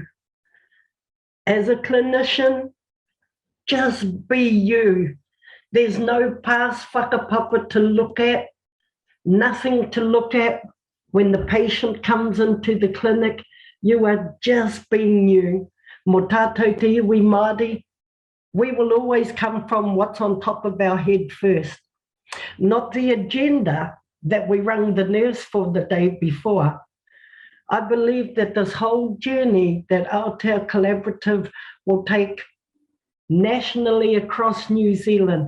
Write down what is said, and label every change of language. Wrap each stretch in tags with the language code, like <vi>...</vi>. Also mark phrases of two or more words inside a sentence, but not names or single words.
<en>As a clinician, just be you. There's no past whakapapa to look at, nothing to look at. When the patient comes into the clinic, you are just being you.</en> <mi>Mō tātou te iwi Māori,</mi> <en>we will always come from what's on top of our head first, not the agenda that we rang the nurse for the day before. I believe that this whole journey that Aotearoa Collaborative will take nationally across New Zealand.</en>